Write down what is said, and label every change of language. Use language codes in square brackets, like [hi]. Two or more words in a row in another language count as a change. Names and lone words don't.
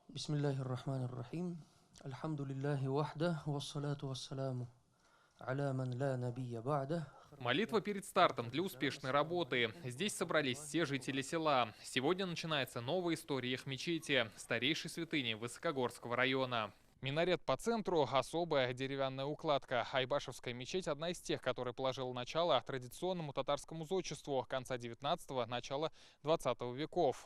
[ar] بسم الله الرحمن الرحيم. الحمد لله وحده والصلاة والسلام على من لا نبي بعده. [ru] Молитва перед стартом для успешной работы. Здесь собрались все жители села. Сегодня начинается новая история их мечети, старейшей святыни Высокогорского района. Минарет по центру, особая деревянная укладка. Айбашевская мечеть – одна из тех, которая положила начало традиционному татарскому зодчеству конца 19-го, начала 20 веков.